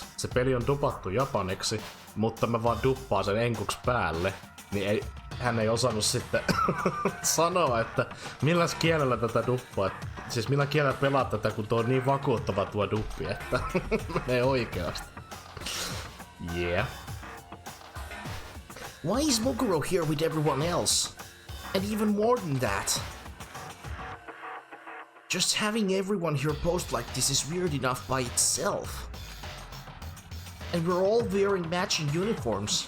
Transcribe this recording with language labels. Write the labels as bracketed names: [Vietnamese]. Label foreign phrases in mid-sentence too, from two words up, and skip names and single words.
[Finnish] Se peli on dupattu japaniksi, mutta mä vaan duppaan sen enkuksi päälle, niin hän ei osannut sitten sanoa, että milläs kielellä tätä duppaa, siis millä kielellä pelaat tätä, kun tuo on niin vakuuttava tuo duppi, että menee oikeasti. [English] Yeah. Why is Mukuro here with everyone else? And even more than that. Just having everyone here post like this is weird enough by itself. And we're all wearing matching uniforms.